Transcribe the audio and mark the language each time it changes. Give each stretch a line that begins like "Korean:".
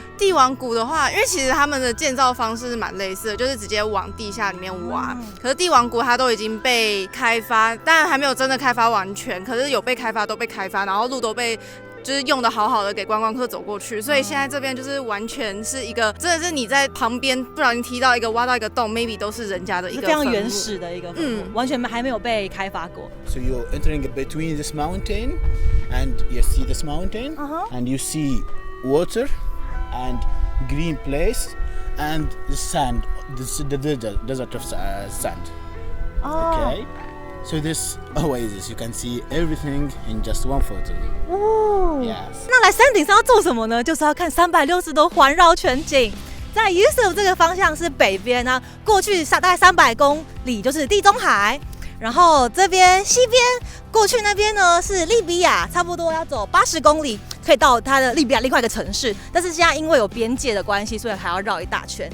Chinese: 帝王谷的话，因为其实他们的建造方式是蛮类似的，就是直接往地下里面挖。可是帝王谷它都已经被开发，当然还没有真的开发完全，可是有被开发都被开发，然后路都被就是用的好好的给观光客走过去，所以现在这边就是完全是一个，真的是你在旁边不小心踢到一个挖到一个洞 ，maybe 都是人家的一个非常原始的一个坟墓，完全还没有被开发过。
English: So you're entering between this mountain, and you see this mountain, and you see water, and green place, and the sand, the desert of sand. Okay. So this oasis, you can see everything in just one photo. 哦 Yes.
Chinese: 那来山顶上要做什么呢？就是要看360度环绕全景。在 Yusuf 这个方向是北边呢，过去大概300公里就是地中海，然后这边西边过去那边呢是利比亚，差不多要走80公里可以到它的利比亚另外一个城市，但是现在因为有边界的关系，所以还要绕一大圈。